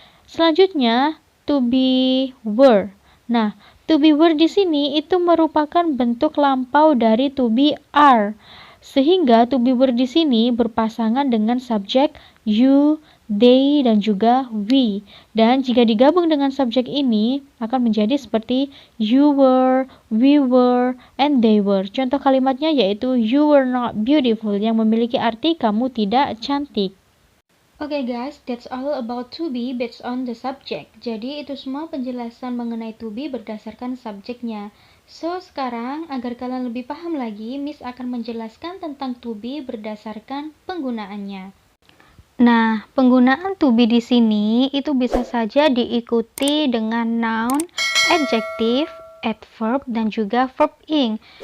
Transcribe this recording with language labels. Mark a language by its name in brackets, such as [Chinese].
[Indonesian] Selanjutnya, to be were. Nah, to be were di sini itu merupakan bentuk lampau dari to be are, sehingga to be were di sini berpasangan dengan subjek you, they, dan juga we. Dan jika digabung dengan subjek ini akan menjadi seperti [English] you were, we were, and they were. [Indonesian] Contoh kalimatnya yaitu [English] you were not beautiful, [Indonesian] yang memiliki arti kamu tidak cantik. [English] Oke guys, that's all about to be based on the subject. [Indonesian] Jadi itu semua penjelasan mengenai to be berdasarkan subjeknya. So, sekarang agar kalian lebih paham lagi, Miss akan menjelaskan tentang to be berdasarkan penggunaannya. Nah, penggunaan to be di sini itu bisa saja diikuti dengan noun, adjective, adverb, dan juga verb ing.